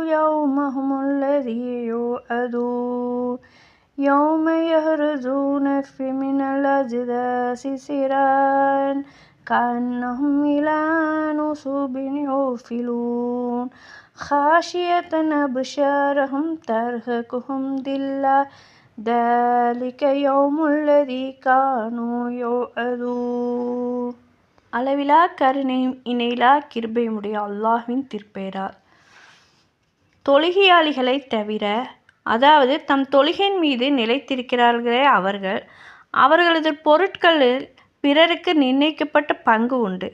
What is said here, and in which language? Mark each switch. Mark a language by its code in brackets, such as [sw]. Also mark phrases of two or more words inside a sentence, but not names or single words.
[ar] يومهم الذي يوعدون يوم يخرجون من الأجداث سراعا كأنهم إلى نصب يوفلون خاشية أبصارهم ترهقهم ذلة ذلك يوم الذي كانوا يوعدون. [ta] அளவிலா கருணையும் இணையிலா கிருபையுமுடைய அல்லாஹ்வின் திருப்பெயரால். தொழுகையாளிகளை தவிர, அதாவது தம் தொழுகையின் மீது நிலைத்திருக்கிறார்களே அவர்களது பொருட்களில் பிறருக்கு நிர்ணயிக்கப்பட்ட பங்கு உண்டு.